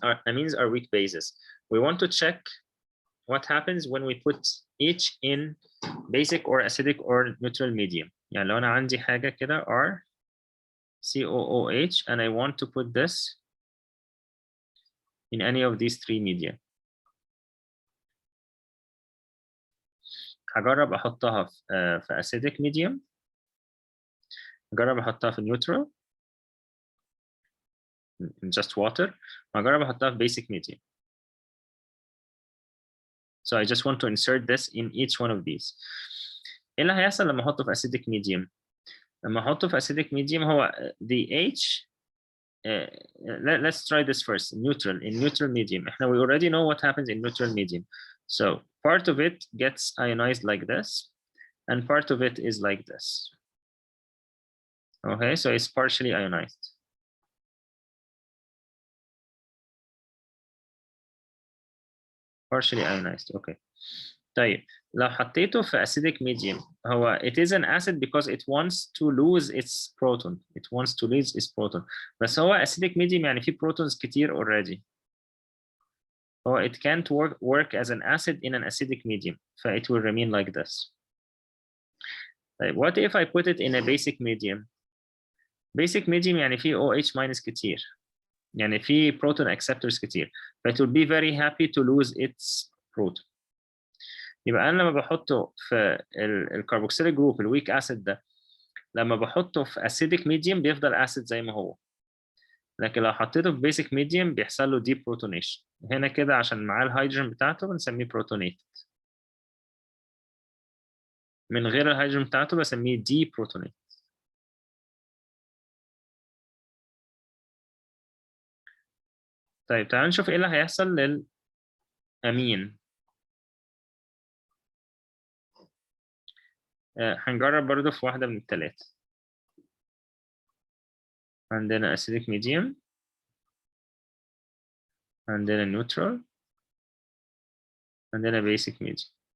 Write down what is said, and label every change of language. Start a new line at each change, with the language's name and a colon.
English: Amines are weak bases. We want to check what happens when we put each in basic or acidic or neutral medium.
Arabic: يعني لو أنا عندي حاجة كده
English: R COOH and I want to put this in any of these three media.
Arabic: هجرب أحطها في acidic medium، هجرب أحطها في neutral
English: in just water،
Arabic: وهجرب أحطها في basic medium.
English: So I just want to insert this in each one of these.
Arabic: إيه اللي هيحصل لما أحطه في acidic medium؟ لما أحطه في acidic medium هو
English: the H let's try this first. In neutral medium. We already know what happens in neutral medium. So part of it gets ionized like this, and part of it is like this. Okay, so it's partially ionized. Partially ionized. Okay.
Arabic: طيب لو حطيته في
English: acidic medium هو it is an acid because it wants to lose its proton. It wants to lose its proton.
Arabic: بس هو acidic medium يعني فيه protons كتير already.
English: هو it can't work as an acid in an acidic medium. So it will remain like this. طيب what if I put it in a basic medium? Basic medium
Arabic: يعني فيه
English: OH minus
Arabic: كتير. يعني فيه proton acceptors كتير.
English: But it will be very happy to lose its proton.
Arabic: يبقى انا لما بحطه في الكربوكسيليك جروب الويك اسيد ده، لما بحطه في اسيديك ميديوم بيفضل اسيد زي ما هو. لكن لو حطيته في بيسك ميديوم بيحصل له دي بروتونيشن. هنا كده عشان معاه الهيدروجين بتاعته بنسميه بروتونيتد، من غير الهيدروجين بتاعته بسميه دي بروتونيتد. طيب تعالوا نشوف ايه اللي هيحصل للامين. هنجرب برضو في واحدة من الثلاثة. عندنا acidic medium، عندنا neutral، عندنا basic medium.